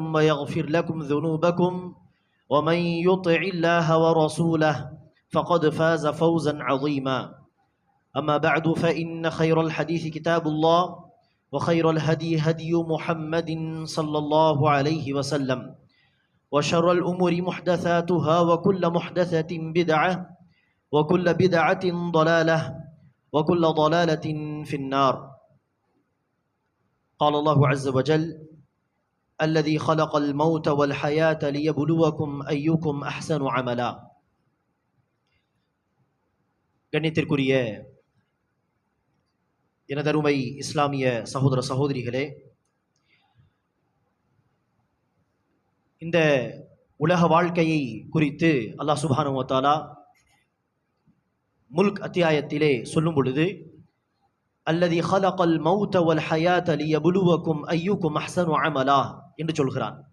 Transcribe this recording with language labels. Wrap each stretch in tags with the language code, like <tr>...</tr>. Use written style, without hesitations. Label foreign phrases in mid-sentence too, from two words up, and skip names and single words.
<ar>ويغفر لكم ذنوبكم ومن يطع الله ورسوله فقد فاز فوزا عظيما أما بعد فإن خير الحديث كتاب الله وخير الهدي هدي محمد صلى الله عليه وسلم وشر الأمور محدثاتها وكل محدثة بدعة وكل بدعة ضلالة وكل ضلالة في النار قال الله عز وجل الذي خلق الموت والحياة ليبلوكم أيكم أحسن عملا</ar> <ta>கண்ணியத்திற்குரிய எனதருமை இஸ்லாமிய சகோதர சகோதரிகளே, இந்த உலக வாழ்க்கையை குறித்து அல்லாஹ்</ta> <ar>سبحانه وتعالى</ar> <ta>முல்க் அத்தியாயத்திலே சொல்லும் பொழுது</ta> <ar>الذي خلق الموت والحياة ليبلوكم أيكم أحسن عملا</ar> <ta>என்று சொல்கிறான்.</ta>